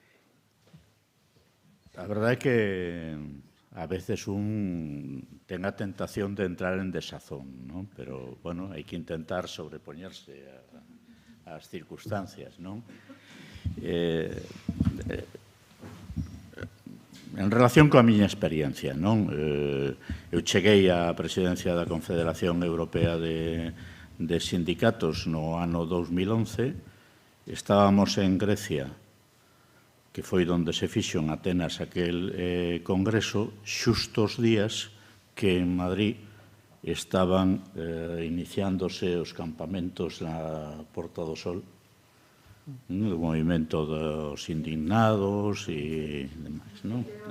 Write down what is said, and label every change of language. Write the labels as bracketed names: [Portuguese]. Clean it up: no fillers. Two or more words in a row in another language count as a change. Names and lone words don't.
[Spanish] La verdad es que a veces [Galician] ten a tentación [Spanish] de entrar en desazón, ¿no? Pero, bueno, hay que intentar sobreponerse a las circunstancias, ¿no? [Galician] En relación coa miña experiencia, non? Eu cheguei á presidencia da Confederación Europea de Sindicatos no ano 2011. Estábamos en Grecia, que foi onde se fixo en Atenas aquel congreso, xustos días que en Madrid estaban iniciándose os campamentos na Porta do Sol, o movimento dos indignados e demais, non?